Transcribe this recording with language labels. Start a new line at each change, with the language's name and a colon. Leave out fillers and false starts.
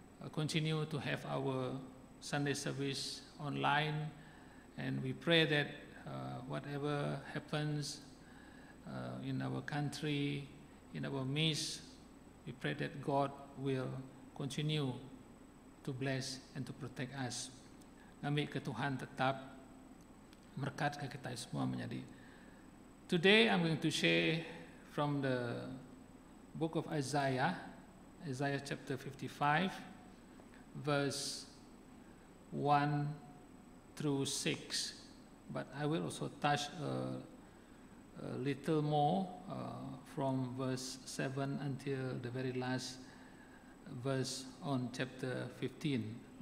English: continue to have our Sunday service online, and we pray that whatever happens in our country, in our midst, we pray that God will continue to bless and to protect us.
Iban: Kami ke Tuhan tetap berkat ke kita semua menjadi.
English: Today I'm going to share from the book of Isaiah chapter 55. Verse 1 through 6, but I will also touch a little more from verse 7 until the very last verse on chapter 15.